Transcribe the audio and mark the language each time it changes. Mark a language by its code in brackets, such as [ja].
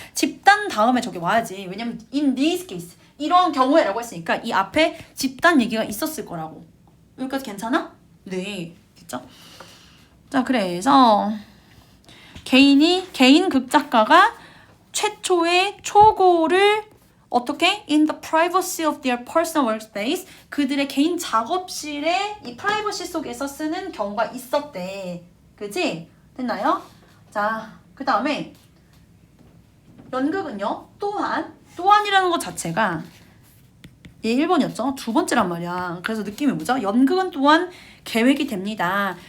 [ko] 집단 다음에 저게 와야지. 왜냐면 [en] in this case [ko] 이런 경우에라고 했으니까 이 앞에 집단 얘기가 있었을 거라고. 여기까지 괜찮아? 네, 됐죠? 자, 그래서 개인 극작가가 최초의 초고를 어떻게? [en] In the privacy of their personal workspace. [ko] 그들의 개인 작업실에 이 프라이버시 속에서 쓰는 경우가 있었대. 그지? 됐나요? 자, 그 다음에 연극은요. 또한이라는 것 자체가 얘 1번이었죠. 두 번째란 말이야. 그래서 느낌이 뭐죠? 연극은 또한 계획이 됩니다.